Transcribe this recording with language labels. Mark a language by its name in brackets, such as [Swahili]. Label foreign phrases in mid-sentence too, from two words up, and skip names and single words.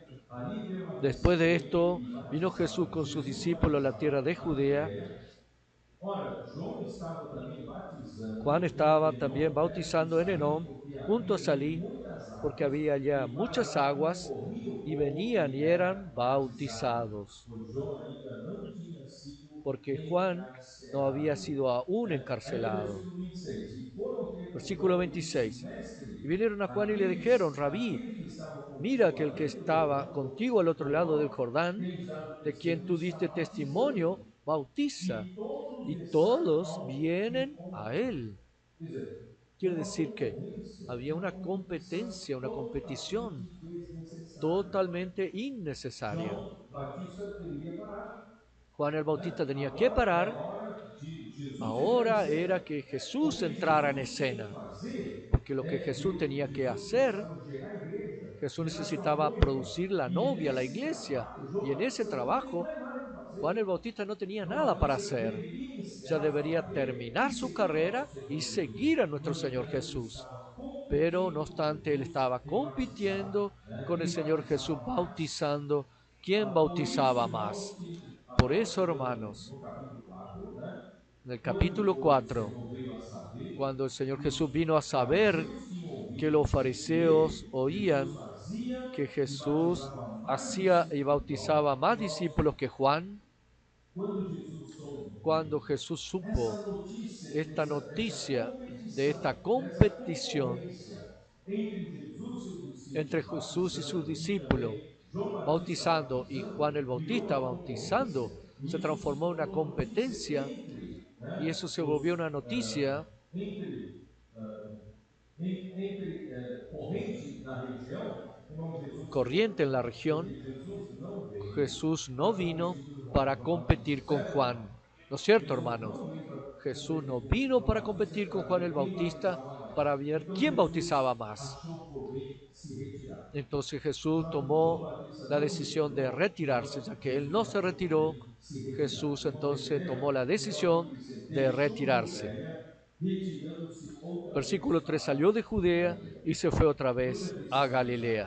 [Portuguese] Ali [Spanish] Después [Portuguese] permaneceu [Spanish] de [Portuguese] ele [Spanish] esto, [Portuguese] e [Spanish] vino Jesús [Portuguese] batizava. [Spanish] con sus [Portuguese] Jesus [Spanish] discípulos a la tierra [Portuguese] batizava [Spanish] de [Portuguese] na [Spanish] Judea. [Portuguese] Judéia. Ora, João estava também [Spanish] Juan [Portuguese] batizando em [Spanish] estaba también [Portuguese] Enom, perto de [Spanish] bautizando en [Portuguese] Salim, [Spanish] Enón, [Portuguese] porque [Spanish] junto a [Portuguese] havia ali [Spanish] Salí, [Portuguese] muitas [Spanish] porque [Portuguese] águas, [Spanish] había allá [Portuguese] e para [Spanish] muchas [Portuguese] lá [Spanish] aguas, [Portuguese] concorria o [Spanish] y [Portuguese] povo [Spanish] venían [Portuguese] que [Spanish] y [Portuguese] era [Spanish] eran [Portuguese] batizado, [Spanish] bautizados, [Portuguese] pois João ainda não tinha sido [Spanish] porque Juan no había [Portuguese] encarcerado. [Spanish] sido aún [Portuguese] Aí no [Spanish] encarcelado. [Portuguese] versículo 26, e foram ter com [Spanish] Versículo [Portuguese] João e disse, [Spanish] 26. Y [Portuguese] mestre, [Spanish] vinieron a Juan y le dijeron, Rabí, [Portuguese] aquele que estava [Spanish] mira [Portuguese] contigo [Spanish] que el que [Portuguese] além do [Spanish] estaba [Portuguese] Jordão, [Spanish] contigo al otro lado del [Portuguese] Jordão, [Spanish] Jordán, [Portuguese] tem dado [Spanish] de quien [Portuguese] testemunho, [Spanish] tú [Portuguese] está [Spanish] diste [Portuguese] batizando, [Spanish] testimonio, bautiza, [Portuguese] e todos [Spanish] y [Portuguese] desçam [Spanish] todos [Portuguese] ao [Spanish] vienen a [Portuguese] encontro. [Spanish] él. [Portuguese] Quer dizer, [Spanish] Quiere decir que había una competencia, una competición [Portuguese] totalmente desnecessária. [Spanish] totalmente innecesaria. [Portuguese] João Batista deveria parar. [Spanish] Juan el [Portuguese] Né? [Spanish] Bautista tenía que [Portuguese] Agora é [Spanish] parar. [Portuguese] a hora de Jesus entrar em [Spanish] Ahora era [Portuguese] cena. [Spanish] que Jesús [Portuguese] Porque [Spanish] entrara en [Portuguese] Jesus tem que [Spanish] escena, [Portuguese] fazer, [Spanish] porque lo que Jesús tenía que [Portuguese] Jesus [Spanish] hacer, [Portuguese] precisava gerar a igreja, [Spanish] Jesús [Portuguese] gerar sua [Spanish] necesitaba [Portuguese] noiva. [Spanish] producir la [Portuguese] E [Spanish] novia, la [Portuguese] nesse [Spanish] iglesia, [Portuguese] trabalho, [Spanish] y [Portuguese] João [Spanish] en ese [Portuguese] Batista não tem [Spanish] trabajo [Portuguese] mais nada que [Spanish] Juan el [Portuguese] fazer. [Spanish] Bautista no tenía [Portuguese] João [Spanish] nada para [Portuguese] Batista [Spanish] hacer. [Portuguese] deveria [Spanish] Ya [Portuguese] encerrar sua [Spanish] debería [Portuguese] carreira e [Spanish] terminar su [Portuguese] seguir ao [Spanish] carrera [Portuguese] nosso [Spanish] y [Portuguese] Senhor Jesus. [Spanish] seguir a nuestro [Portuguese] No [Spanish] Señor [Portuguese] entanto, ele [Spanish] Jesús. [Portuguese] estava [Spanish] Pero no [Portuguese] competindo com [Spanish] obstante, él [Portuguese] Jesus, [Spanish] estaba [Portuguese] quem batizava, [Spanish] compitiendo [Portuguese] né? [Spanish] con el [Portuguese] Quem [Spanish] Señor Jesús, [Portuguese] batizava mais. [Spanish] bautizando quién [Portuguese] Por isso, [Spanish] bautizaba [Portuguese] irmãos, [Spanish] más. [Portuguese] que [Spanish] Por [Portuguese] agora [Spanish] eso, [Portuguese] chegando [Spanish] hermanos, [Portuguese] no capítulo 4, né? [Spanish] en el capítulo [Portuguese] Quando o [Spanish] 4, [Portuguese] Senhor veio a saber [Spanish] cuando el Señor [Portuguese] que [Spanish] Jesús [Portuguese] os [Spanish] vino a saber [Portuguese] fariseus tinham [Spanish] que [Portuguese] ouvido [Spanish] los [Portuguese] dizer que [Spanish] fariseos [Portuguese] Jesus [Spanish] oían [Portuguese] fazia [Spanish] que [Portuguese] e [Spanish] Jesús [Portuguese] batizava mais [Spanish] hacía y [Portuguese] discípulos que João. [Spanish] bautizaba más [Portuguese] Irmãos, [Spanish] discípulos que Juan, [Portuguese] quando Jesus soube [Spanish] cuando Jesús supo [Portuguese] essa notícia, [Spanish] esta [Portuguese] dessa [Spanish] noticia de [Portuguese] competição, [Spanish] esta [Portuguese] dessa [Spanish] competición [Portuguese] concorrência entre Jesus e seus [Spanish] entre [Portuguese] discípulos, [Spanish] Jesús y sus [Portuguese] batizando e [Spanish] discípulos, [Portuguese] também João Batista [Spanish] bautizando, y Juan [Portuguese] batizando, [Spanish] el [Portuguese] virou [Spanish] Bautista [Portuguese] uma [Spanish] bautizando, [Portuguese] concorrência. [Spanish] se [Portuguese] E isso se [Spanish] transformó en una [Portuguese] tornou notícia [Spanish] competencia, [Portuguese] entre, [Spanish] y [Portuguese] né, [Spanish] eso se volvió una uh, noticia [Portuguese] entre, uh, entre corrente na região. Irmão, Jesus se [Spanish] corriente en la [Portuguese] converteu, [Spanish] región. [Portuguese] porque Jesus não veio [Spanish] Jesús no [Portuguese] para [Spanish] vino [Portuguese] competir com [Spanish] para [Portuguese] João Batista, [Spanish] competir con [Portuguese] certo? [Spanish] Juan. ¿No es cierto, [Portuguese] Jesus [Spanish] hermanos? [Portuguese] não veio para [Spanish] Jesús no [Portuguese] competir com [Spanish] vino [Portuguese] João [Spanish] para [Portuguese] Batista [Spanish] competir con [Portuguese] para [Spanish] Juan [Portuguese] ver [Spanish] el [Portuguese] quem [Spanish] Bautista [Portuguese] batizava [Spanish] para ver quién bautizaba más. Entonces Jesús tomó la decisión de retirarse, ya que él no se retiró. Jesús entonces tomó la decisión de retirarse. Versículo 3: salió de Judea y se fue otra vez a Galilea.